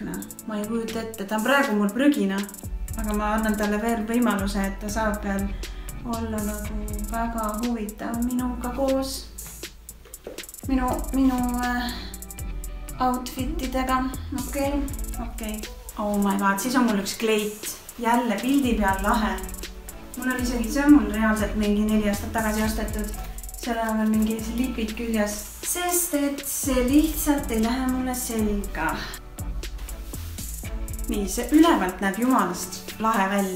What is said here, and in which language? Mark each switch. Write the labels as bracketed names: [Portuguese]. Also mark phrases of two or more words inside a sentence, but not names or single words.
[Estonian] Ma ei kujuta ette, ta on praegu mul prügina, aga ma annan talle veel võimaluse, et ta saab veel olla nagu väga huvitav minuga koos. Minu outfitidega. Okei. [English] Oh my god, [Estonian] siis on mul üks kleit. Jälle pildi peal lahe. Mul on isegi, see on mul reaalselt mingi 4 aastat tagasi ostetud. Seal on veel mingi lipid küljes. Sest et see lihtsalt ei lähe mulle selga. Nii, see ülevalt näeb jumalast lahe välja.